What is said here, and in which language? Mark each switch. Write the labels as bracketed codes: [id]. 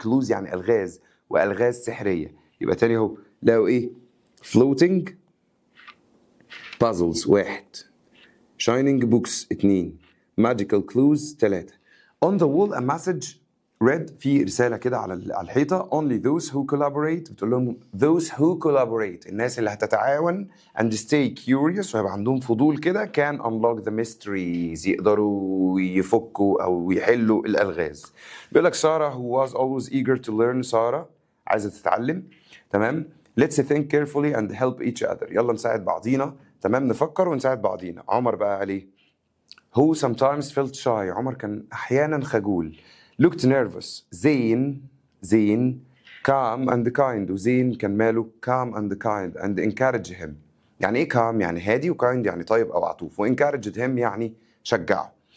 [ar] clues يعني ألغاز وألغاز سحرية. يبقى تاني اهو لقوا إيه؟ [en] floating puzzles 1، shining books 2، magical clues 3. On the wall a message read. [ar] في رسالة كده على الحيطة. [en] Only those who collaborate. [ar] بتقول لهم [en] those who collaborate [ar] الناس اللي هتتعاون [en] and stay curious [ar] وهيبقى عندهم فضول كده [en] can unlock the mysteries. [ar] يقدروا يفكوا أو يحلوا الألغاز. بيقول لك [en] سارة who was always eager to learn. [ar] سارة عايزة تتعلم. تمام. [en] Let's think carefully and help each other. [ar] يلا نساعد بعضينا. تمام. نفكر ونساعد بعضينا. [en] عمر [ar] بقى عليه [en] who sometimes felt shy. [ar] عمر كان أحيانا خجول. [en] looked nervous. زين calm and kind. وزين [ar] كان ماله [en] calm and kind and encourage him. [ar] يعني إيه calm؟ يعني هادي، و kind يعني طيب أو عطوف، و [en] encouraged him [ar] يعني شجعه.